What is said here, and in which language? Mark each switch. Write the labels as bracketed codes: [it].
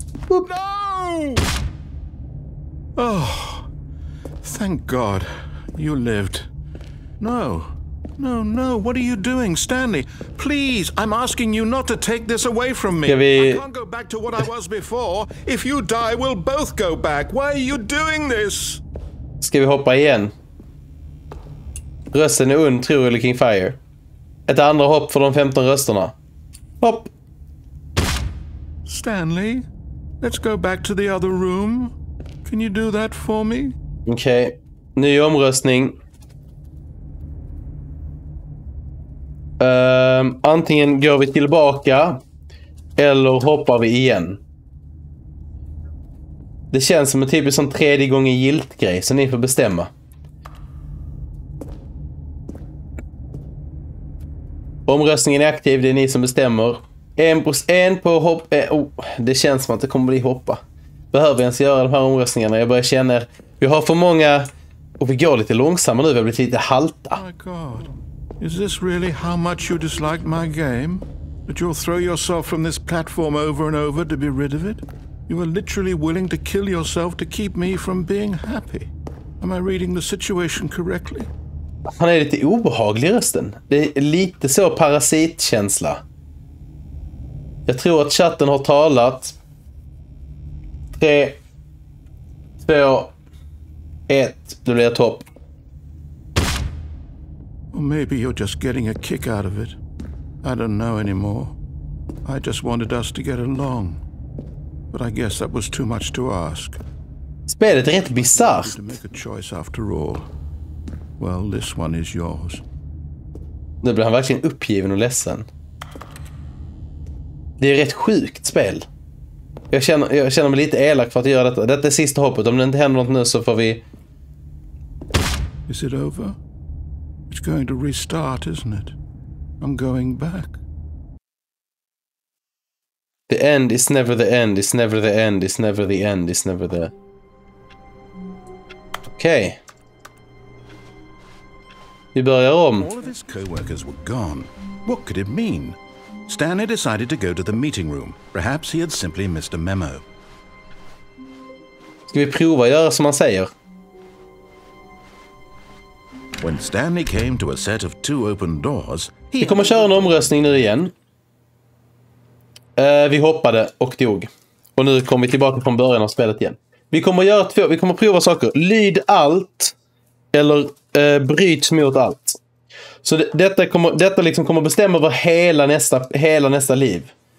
[en] No! Oh, thank God you lived. No, what are you doing, Stanley? Please, I'm asking you not to take this away from me. I can't go back to what I was before. If you die, we'll both go back. Why are you doing this? [sv] Ska vi hoppa igen? Rösten är und, tror eller King Fire. Ett andra hopp för de 15 rösterna. Hopp! [en] Stanley, let's go back to the other room. Can you do that for me? [sv] Okej. Ny omröstning. Antingen går vi tillbaka eller hoppar vi igen. Det känns som en typisk sån tredje gången gilt grej, så ni får bestämma. Omröstningen är aktiv, det är ni som bestämmer. 1% på hopp. Det känns som att det kommer bli hoppa. Behöver jag ens göra de här omröstningarna? Jag börjar känna, vi har för många och vi går lite långsammare nu, vi har blivit lite halta. [en] My God. Is this really how much you dislike my game? That you'll throw yourself from this platform over and over to be rid of it? You are literally willing to kill yourself to keep me from being happy. Am I reading the situation correctly? [sv] Han är lite obehaglig i rösten. Det är lite så parasitkänsla. Jag tror att chatten har talat. 3, 2, 1. Då blir jag topp. [en] Or maybe you're just getting a kick out of it. I don't know anymore. I just wanted us to get along. But I guess that was too much to ask. [sv] Spelet är rätt bizarrt. [en] To make a choice after all. Well, this one is yours. [sv] Nu blir han verkligen uppgiven och ledsen. Det är rätt sjukt spel. Jag känner mig lite elak för att göra detta. Detta är sista hoppet. Om det inte händer något nu så får vi... [en] Is it over? It's going to restart, isn't it? I'm going back. The end is never the end, is never the end, is never the end, is never the... [sv] Okej. Vi börjar om. [en] All of his co-workers were gone. What could it mean? Stanley decided to go to the meeting room. Perhaps he had simply missed a memo. [sv] Ska vi prova göra som han säger? [en] When Stanley came to a set of 2 open doors, [sv] Vi kommer köra en omröstning nu igen. Vi hoppade och dog. Och nu kommer vi tillbaka från början av spelet igen. Vi kommer göra vi kommer prova saker. Lyd allt eller bryt mot allt. Så detta liksom kommer bestämma över hela nästa liv.